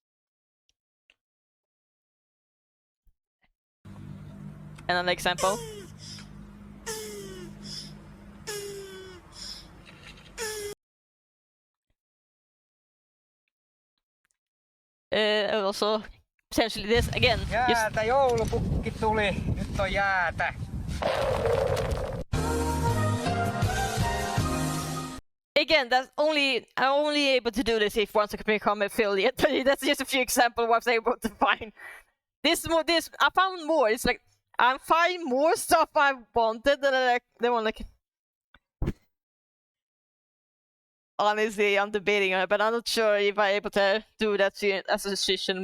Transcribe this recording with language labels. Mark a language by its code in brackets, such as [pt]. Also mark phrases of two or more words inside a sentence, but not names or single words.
[en] Another example. Also, potentially this again. [fi] Jäätä, joulupukki tuli. Nyt on jäätä. [en] Again, I'm only able to do this if once I can become affiliate. But that's just a few examples I was able to find. This I found more. It's like I find more stuff I wanted, and then like honestly, I'm debating on it, but I'm not sure if I'm able to do that as a decision.